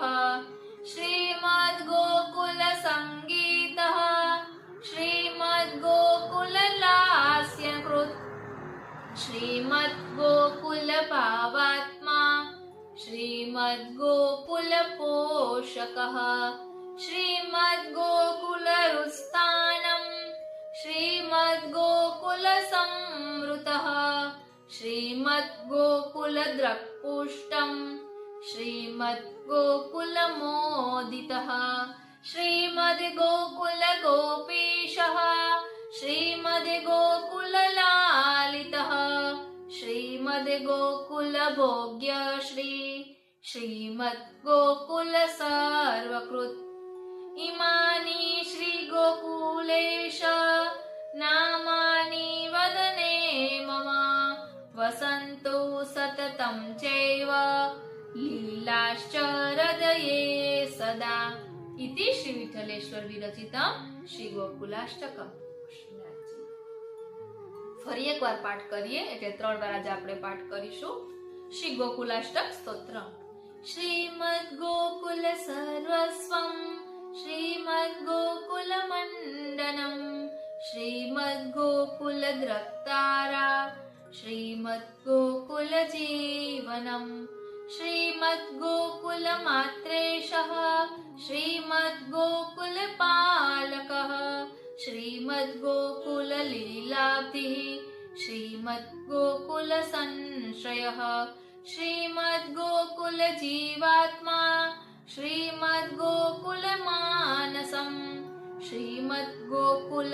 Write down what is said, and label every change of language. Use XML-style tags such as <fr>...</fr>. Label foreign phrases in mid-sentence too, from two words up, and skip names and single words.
<sa>श्रीमद गोकुल संगीतः श्रीमद गोकुल लास्यकृत श्रीमद गोकुल भावात्मा श्रीमद गोकुल पोषकः श्रीमद गोकुल रुस्तानम श्रीमद गोकुल संवृतः श्रीमद गोकुल द्रक्पुष्टम श्रीमद गोकुल मोदितः श्रीमद्गोकुल गोपीशः श्रीमद्गोकुललालितः श्रीमद्गोकुल भोग्य श्री श्रीमद्गोकुल सर्वकृत इमानि श्रीगोकुलेश नामानि वदने मम वसन्तु सततं चैव लीलाश्च हृदये सदा इति श्री विठ्ठलेश्वर विरचितं श्री गोकुलाष्टकम.</sa> <gu>ફરી એકવાર પાઠ કરીએ એટલે 3 વાર આજે આપણે પાઠ કરીશું.</gu> <sa>श्री गोकुलाष्टक स्तोत्र. श्रीमद गोकुल सर्वस्वम श्रीमद गोकुल मंडनम श्रीमद गोकुल द्रक्तारा श्रीमद गोकुल जीवनम श्रीमद गोकुल मात्रेशः श्रीमद गोकुल पालकः श्रीमद् गोकुल लीलाब्धिः श्रीमद् गोकुल संश्रयः श्रीमद् गोकुल जीवात्मा श्रीमद् गोकुल मानसं श्रीमद् गोकुल</sa>